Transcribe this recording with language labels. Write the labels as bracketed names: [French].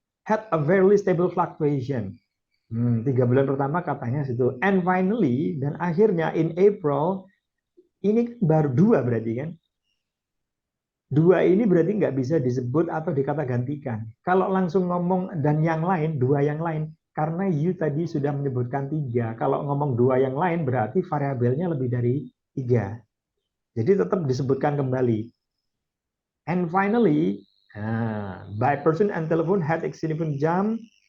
[English] Had a very stable fluctuation. [Indonesian] 3 bulan pertama katanya situ. [English] And finally, [Indonesian] dan akhirnya [English] in April, [Indonesian] ini baru 2 berarti kan. 2 ini berarti nggak bisa disebut atau dikata gantikan. Kalau langsung ngomong dan yang lain, 2 yang lain, karena you tadi sudah menyebutkan 3. Kalau ngomong 2 yang lain berarti variabelnya lebih dari 3. Jadi tetap disebutkan kembali. [English] And finally, by person and telephone had significant jump.